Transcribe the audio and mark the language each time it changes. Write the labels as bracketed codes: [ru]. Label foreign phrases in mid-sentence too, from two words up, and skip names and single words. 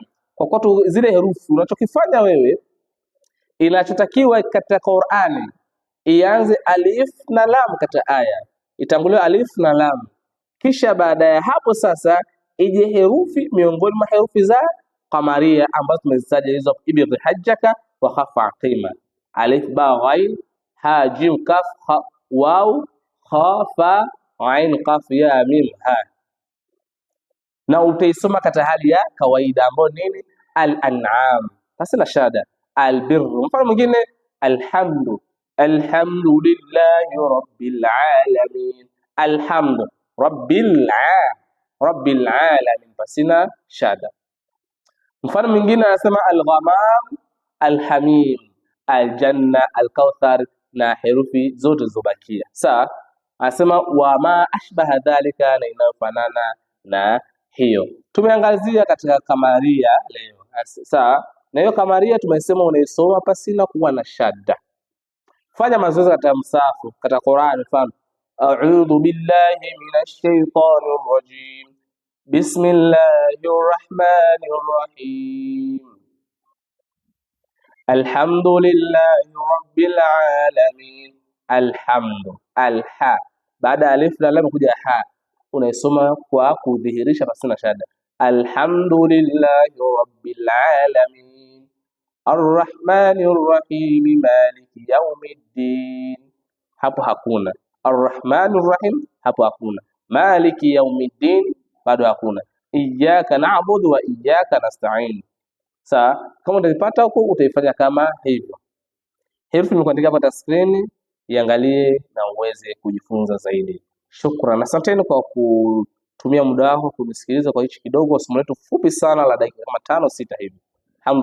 [sw] Kwa kuwa zile herufi, unachokifanya wewe, inachotakiwa katika Qur'ani ianze alif na lam katika aya, itanguliwe alif na lam, kisha baada ya hapo sasa ije herufi miongoni mwa herufi za qamariya ambazo tumezitaja hizo: [ar] ابغ حجك وخف عقيمه, [sw] alif ba ghain ha jim kaf waw kha fa ain qaf ya mim ha. Na utaisoma katika hali ya kawaida ambayo nini? Al-an'am, basi na shada. Al-birr, mfano mwingine alhamdu, [ar] الحمد لله رب العالمين الحمد رب العالمين, [sw] pasina shada. Mfano mwingine anasema al-ghamam, al-hamim, al-janna, al-kauthar, na herufi zote zobakia. Sawa, anasema [ar] وما أشبه ذلك, [sw] na inayofanana na hiyo. Tumeangazia katika qamariya leo. Sawa, na hiyo qamariya tumesema unaisoma pasina kuwa na shadda. Fanya mazoezi katika msafu katika Qur'an. [ar] Mfano أعوذ بالله من الشيطان الرجيم بسم الله الرحمن الرحيم الحمد لله رب العالمين. [sw] Alhamdu, alha, baada ya alif na lam kuja ha, unaisoma kwa kudhihirisha pasina shada. [ar] الحمد لله رب العالمين الرحمن الرحيم مالك يوم الدين. [sw] Hapo hakuna [ar] الرحمن الرحيم, [sw] hapo hakuna [ar] مالك يوم الدين, [sw] bado hakuna [ar] إياك نعبد وإياك نستعين. [sw] Sawa, kama utaipata huko utaifanya kama hivyo. Herufi nimekuandikia hapa skrini, iangalie na uweze kujifunza zaidi. Shukran, asanteni kwa kutumia muda wako kunisikiliza kwa hichi kidogo somo letu fupi sana la dakika kama 5-6 hivi.